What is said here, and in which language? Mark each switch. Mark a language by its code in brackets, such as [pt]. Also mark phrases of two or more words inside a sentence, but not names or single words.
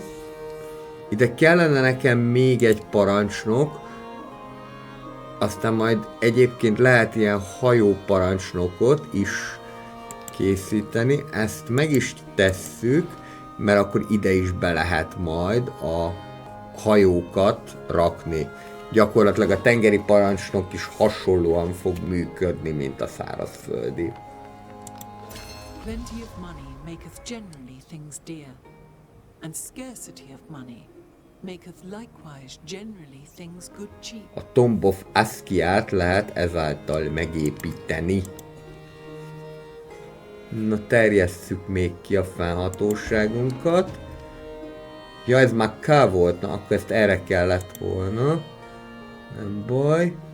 [hu] Ide kellene nekem még egy parancsnok, aztán majd egyébként lehet ilyen hajóparancsnokot is készíteni, ezt meg is tesszük, mert akkor ide is be lehet majd a hajókat rakni. Gyakorlatilag a tengeri parancsnok is hasonlóan fog működni, mint a szárazföldi. [en] Plenty of money maketh generally things dear, and scarcity of money maketh likewise generally things good cheap. [hu] A Tomb of Askiát lehet ezáltal megépíteni. Na, terjesszük még ki a fennhatóságunkat. Ja, ez már K volt, na akkor ezt erre kellett volna. Nem baj.